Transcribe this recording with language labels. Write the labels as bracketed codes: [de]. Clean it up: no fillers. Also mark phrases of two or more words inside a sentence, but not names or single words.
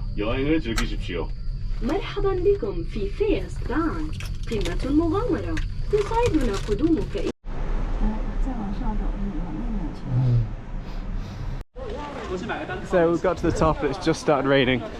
[ko] 여행을 즐기십시오. [ar] مرحبا بكم في فيسبان قمة المغامرة يسعدنا قدومك. [en] So we've got to the top, it's just started raining.